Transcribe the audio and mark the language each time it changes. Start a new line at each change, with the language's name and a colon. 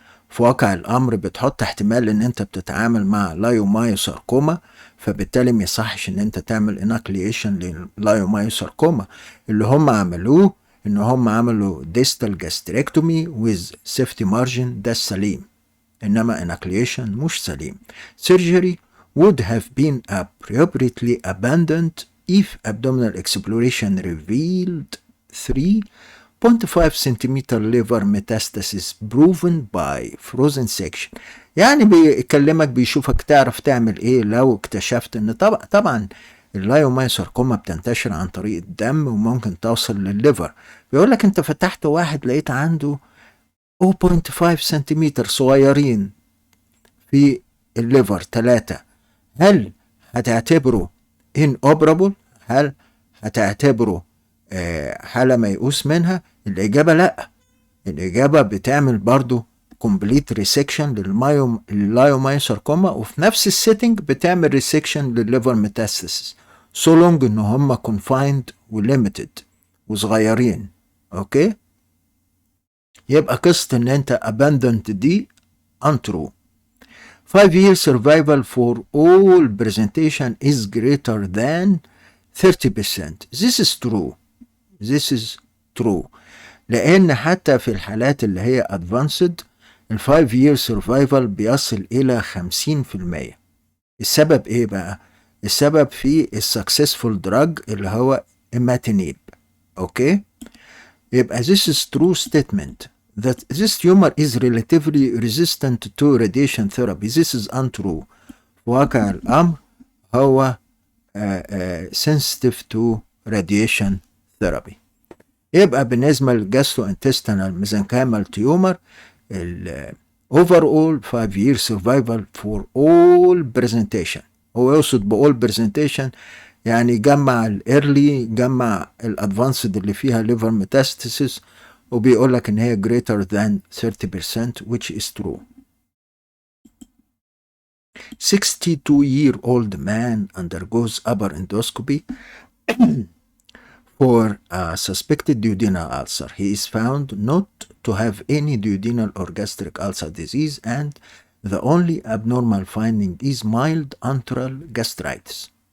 Arabic: في واقع الامر بتحط احتمال ان انت بتتعامل مع لايومايوساركوما، فبالتالي ما يصحش ان انت تعمل اناكليشن للايومايوساركوما. اللي هم عملوه ان هم عملوا
English: distal gastrectomy with safety margin،
Arabic: ده السليم، انما اناكليشن مش سليم.
English: Surgery would have been appropriately abandoned if abdominal exploration revealed 3.5 centimeter liver metastasis proven by frozen section.
Arabic: يعني بيكلمك بيشوفك تعرف تعمل ايه لو اكتشفت ان طبعا اللايومايوساركوما بتنتشر عن طريق الدم وممكن توصل للليفر. بيقول لك انت فتحت واحد لقيت عنده 0.5 سنتيمتر صغيرين في الليفر 3، هل هتعتبره inoperable؟ هل هتعتبره حالة ميؤوس منها؟ الإجابة لأ. الإجابة بتعمل برضو
English: complete resection
Arabic: لللايومايوساركوما، وفي نفس السيتنج بتعمل ريسكشن للليفر ميتاستاسيس so long إن هم confined و limited وصغيرين. أوكي، يبقى قصة إن أنت abandoned دي untrue.
English: 5-year survival for all presentation is greater than 30%. This is true. This is true.
Arabic: لأن حتى في الحالات اللي هي advanced ال
English: 5-year survival
Arabic: بيصل إلى 50%. السبب إيه بقى؟ السبب في السكسسفول دراج اللي هو imatinib. أوكي؟ يبقى
English: this is true statement that this tumor is relatively resistant to radiation therapy. This is untrue.
Arabic: واقع الأمر هو
English: sensitive to radiation therapy.
Arabic: يبقى بالنسبة للجاستروانتستينال ميزنكايمال تيومر ال
English: overall 5-year survival for all presentation.
Arabic: هو يقصد ب
English: all presentation
Arabic: يعني جمع الايرلي جمع الادفانسد اللي فيها
English: liver metastasis،
Arabic: وبيقول لك ان هي
English: greater than 30% which is true. 62-year-old man undergoes upper endoscopy for a suspected duodenal ulcer. He is found not to have any duodenal or gastric ulcer disease, and the only abnormal finding is mild antral gastritis.